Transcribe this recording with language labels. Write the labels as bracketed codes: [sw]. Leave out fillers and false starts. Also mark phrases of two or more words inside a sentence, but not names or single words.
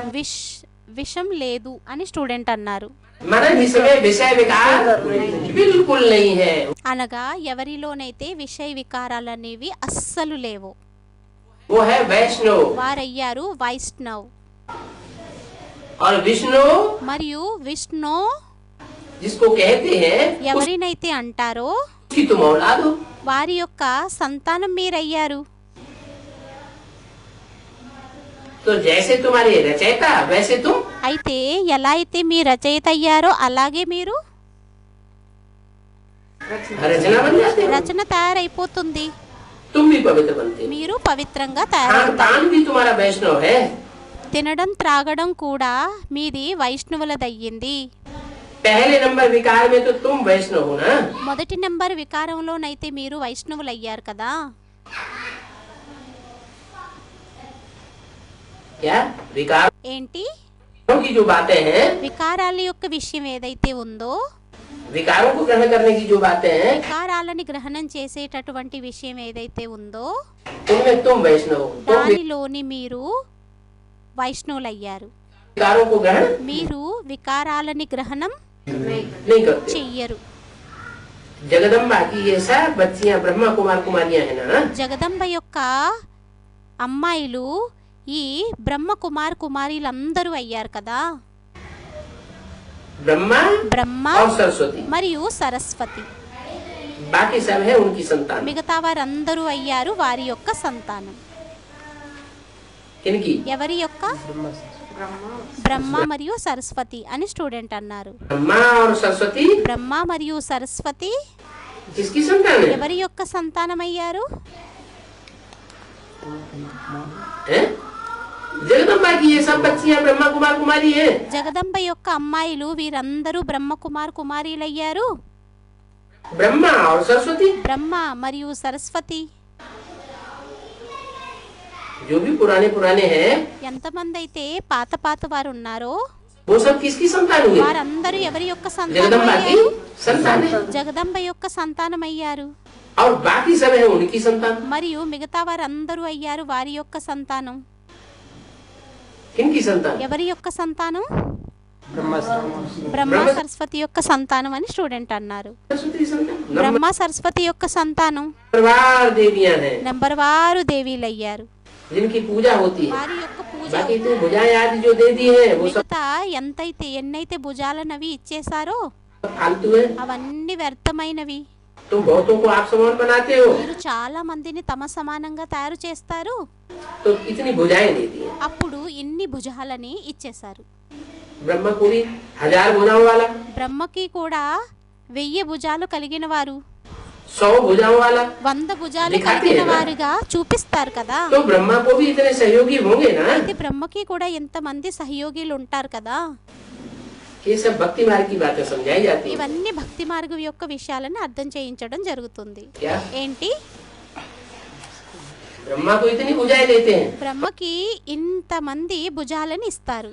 [te] విషం లేదు అని స్టూడెంట్ అన్నారు. [hi] माना जिसमें विषय विकार बिल्कुल नहीं है, [te] అనగా ఎవరిలోనైతే విషయ వికారాలు అనేవి అస్సలు లేవు, [hi] वो है वैष्णव। [te] వారయ్యారు వైష్ణవ్. [hi] और विष्णु [te] మరియు విష్ణు [hi] जिसको कहते हैं [te] ఎవరినైతే అంటారో [hi] उसकी तुम औलाद हो। [te] వారి యొక్క సంతానం మీరయ్యారు. [hi] तो जैसे तुम्हारे रचयिता वैसे तुम [te] అయితే ఎలా అయితే మీ రచయిత అయ్యారో అలాగే మీరు [hi] रचना बन जाते हो। [te] రచన తయారైపోతుంది. [hi] तुम भी पवित्र बनते हो। [te] మీరు పవిత్రంగా [hi] खान [te] తయారవుతారు. [hi] पान भी तुम्हारा वैष्णव है। [te] తినడం త్రాగడం కూడా మీది వైష్ణవులదయ్యింది. [hi] पहले नंबर विकार में तो तुम वैष्णव हो ना। [te] మొదటి నెంబర్ వికారంలోనైతే మీరు వైష్ణవులయ్యారు కదా. [hi] क्या विकार [te] ఏంటి? [hi] की जो बातें हैं, [te] వికారాల యొక్క విషయం ఏదైతే ఉందో, [hi] विकारों को ग्रहण करने की जो बातें हैं, [te] వికారాలని గ్రహణం చేసేటటువంటి విషయం ఏదైతే ఉందో [hi] उनमें तुम वैष्णव हो। तुम [te] దానిలోని మీరు వైష్ణవులయ్యారు. [hi] विकारों को ग्रहण [te] మీరు వికారాలని గ్రహణం [hi] नहीं करते। [te] చెయ్యరు. [hi] जगदम्बा की ये सब बच्चियां ब्रह्मा कुमार कुमारियां है ना, [te] జగదంబ యొక్క అమ్మాయిలు ఈ బ్రహ్మ కుమార్ కుమారీలందరూ అయ్యారు కదా. [hi] ब्रह्मा [te] బ్రహ్మ [hi] और सरस्वती, [te] మరియు సరస్వతి, [hi] बाकी सब है उनकी संतान। [te] మిగతా వారందరూ అయ్యారు వారి యొక్క సంతానం. [hi] इनकी [te] ఎవరి యొక్క? బ్రహ్మ మరియు సరస్వతి అని స్టూడెంట్ అన్నారు. [hi] ब्रह्मा और सरस्वती [te] బ్రహ్మ మరియు సరస్వతి [hi] किसकी संतान है? [te] ఎవరి యొక్క సంతానం అయ్యారు? [hi] हैं? जगदम्बा की ये सब बच्चियां ब्रह्मा कुमार कुमारी हैं। [te] జగదంబ యొక్క అమ్మాయిలు వీరందరూ బ్రహ్మ కుమార్ కుమారీలయ్యారు. [hi] ब्रह्मा और सरस्वती, [te] బ్రహ్మ మరియు సరస్వతి [hi] जो भी पुराने पुराने हैं, [te] ఎంతమంది అయితే పాత పాత వారు ఉన్నారో [hi] वो सब किसकी संतान हुए? [te] వారందరూ ఎవరి యొక్క సంతానం [hi] जगदम्बा की [te] అయ్యారు? [hi] संतान है, [te] జగదంబ యొక్క సంతానం అయ్యారు. [hi] और बाकी सब है उनकी संतान. [te] మరియు మిగతా వారందరూ అయ్యారు వారి యొక్క సంతానం. [hi] किनकी संतान? [te] ఎవరి యొక్క సంతానం? [hi] ब्रह्मा [te] బ్రహ్మ సరస్వతి యొక్క సంతానం అని స్టూడెంట్ అన్నారు. [hi] सरस्वती की संतान. [te] బ్రహ్మ సరస్వతి యొక్క సంతానం [hi] नंबरवार देवियां हैं [te] నెంబర్ వారు దేవీలు అయ్యారు. [hi] जिनकी पूजा होती है. [te] వారి యొక్క పూజ [hi] बाकी इतनी भुजाएं आदि जो दे दी है वो सब [te] మిగతా ఎన్నైతే భుజాలనవి ఇచ్చేసారో [hi] फालतू है. [te] అవన్నీ వ్యర్థమైనవి. [hi] तो बहुतों को आप समान बनाते हो, [te] మీరు చాలా మందిని తమ సమానంగా తయారు చేస్తారు. [hi] तो इतनी भुजाएं दे दी है. [te] అప్పుడు ఇన్ని భుజాలని ఇచ్చేశారు. [hi] ब्रह्मा को भी 1000 भुजाओं वाला, [te] బ్రహ్మకి కూడా 1000 భుజాలు కలిగిన వారు, [hi] 100 భుजाओं वाला, [te] 100 భుజాలు [hi] दिखाते [te] కలిగిన [hi] है ना? [te] వారుగా చూపిస్తారు కదా. [hi] तो ब्रह्मा को भी इतने सहयोगी होंगे ना. [te] అయితే బ్రహ్మకి కూడా ఎంతమంది సహయోగిలు ఉంటారు కదా. [hi] ये सब भक्ति मार्ग की बातें समझाई जाती है. [te] ఇవన్నీ భక్తి మార్గం యొక్క విషయాలను అర్థం చేయించడం జరుగుతుంది. [hi] क्या [te] ఏంటి? [hi] ब्रह्मा को इतनी भुजाएं देते हैं [te] బ్రహ్మకి ఇంతమంది భుజాలను ఇస్తారు.